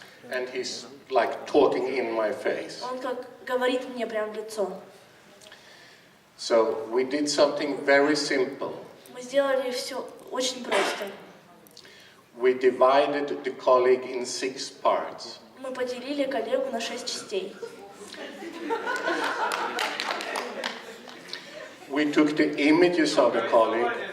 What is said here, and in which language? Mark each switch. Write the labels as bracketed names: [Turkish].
[English] And he's like talking in my face. [Russian] Он как говорит мне прямо в лицо. [English] So we did something very simple. [Russian] Мы сделали все очень просто. [English] We divided the colleague in 6 parts. [Russian] Мы поделили коллегу на 6 частей. [English] We took the images of the colleague.